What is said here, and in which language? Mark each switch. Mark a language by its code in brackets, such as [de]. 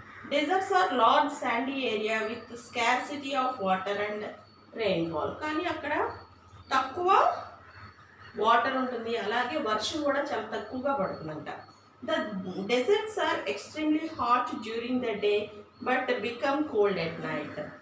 [en] Deserts are large sandy area with scarcity of water and rainfall. [te] కానీ అక్కడ తక్కువ water ఉంటుంది, అలాగే వర్షం కూడా చాలా తక్కువగా పడుతుందంట. [en] The deserts are extremely hot during the day but become cold at night.